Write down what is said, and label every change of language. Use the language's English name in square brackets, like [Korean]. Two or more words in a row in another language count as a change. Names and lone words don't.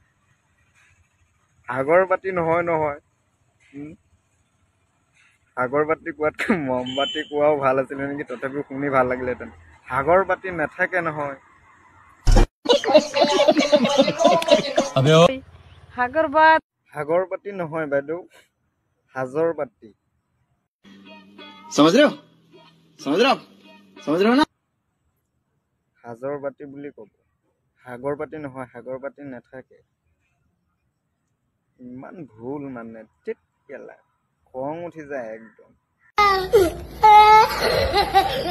[Assamese] সাগৰ বাতি নহয় নহয়, সাগৰ বাতি কোৱাতকৈ মমবাতি কোৱাও ভাল আছিলে নেকি? তথাপিও শুনি ভাল লাগিলেহেঁতেন। সাগৰ বাতি নাথাকে নহয়। সাগৰ বাতি নহয় বাইদেউ, সাজৰ বাতি। [Hindi] समझ रहे हो ना? [Assamese] সাজৰ বাতি বুলি ক'ব, সাগৰ বাতি নহয়, সাগৰ বাতি নাথাকে। ইমান ভুল মানে, ঠিক কেলা খং উঠি যায় একদম।